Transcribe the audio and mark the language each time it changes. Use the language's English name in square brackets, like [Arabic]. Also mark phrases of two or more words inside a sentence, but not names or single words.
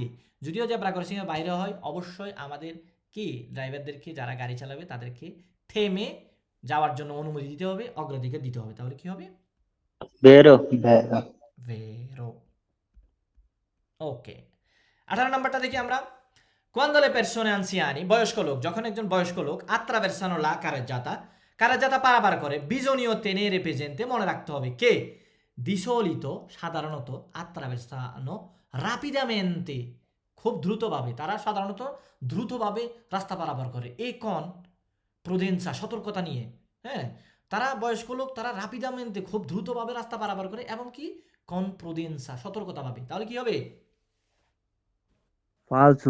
[Bangla] যদিও জেব্রা ক্রসিং এর বাইরে হয়, অবশ্যই আমাদের কি ড্রাইভারদেরকে যারা গাড়ি চালাবে তাদেরকে থেমে যাওয়ার জন্য অনুমতি দিতে হবে, অগ্রাধিকার দিতে হবে। তাহলে কি হবে? ভেরো। [Italian] vero, [Bangla] ভেরো। ওকে 18 নাম্বারটা দেখি আমরা [Italian] Quando le persone anziani, [Bangla] বয়স্ক লোক, যখন একজন বয়স্ক লোক [Italian] attraversano la carreggiata [Bangla] পারাপার করে, [Italian] bisogna tenere presente, [Bangla] মনে রাখতে হবে কে [Italian] di solito [Bangla] সাধারণত [Italian] attraversano rapidamente, [Bangla] খুব দ্রুতভাবে, তারা সাধারণত দ্রুতভাবে রাস্তা পারাপার করে, [Italian] e con prudenza, [Bangla] সতর্কতা নিয়ে। হ্যাঁ, তারা বয়স্ক লোক, তারা রাপিদামেন্তে খুব দ্রুতভাবে রাস্তা পারাপার করে এবং কি [Italian] con prudenza, [Bangla] সতর্কতাভাবে। তাহলে কি হবে? ফালতু।